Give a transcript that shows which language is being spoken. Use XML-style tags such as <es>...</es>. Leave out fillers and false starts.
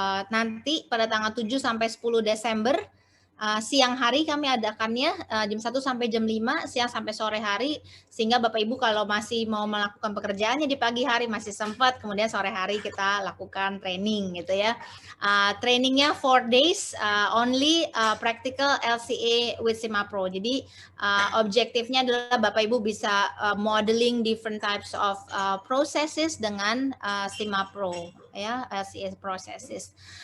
<id>Nanti pada tanggal 7 sampai 10 Desember, siang hari kami adakannya jam 1 sampai jam 5, siang sampai sore hari, sehingga Bapak Ibu kalau masih mau melakukan pekerjaannya di pagi hari masih sempat, kemudian sore hari kita lakukan training gitu ya.</id> <en>Trainingnya 4 days, only practical LCA with CIMAPRO.</en> <id>Jadi objektifnya adalah Bapak Ibu bisa</id> <en>modeling different types of processes</en> <id>dengan CIMAPRO ya, LCA processes.</id>